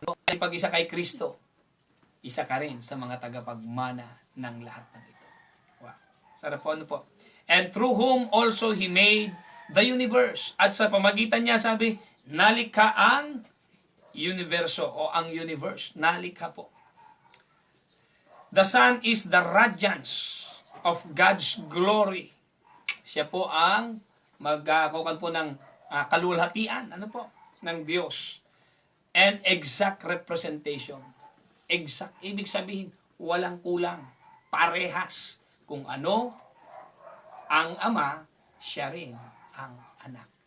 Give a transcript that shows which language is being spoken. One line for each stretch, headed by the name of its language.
Filipino: Ang pag-isa kay Kristo, isa ka rin sa mga tagapagmana ng lahat ng ito. Wow. Sarap po, ano po.
English: And through whom also He made the universe.
Filipino: At sa pamagitan niya, sabi, nalikha ang universo o ang universe. Nalikha po.
English: The Son is the radiance of God's glory.
Filipino: Siya po ang magkakukan po ng kalulhatian, ano po, ng Diyos.
English: And exact representation.
Filipino: Exact, ibig sabihin, walang kulang. Parehas. Kung ano ang Ama, siya rin ang anak.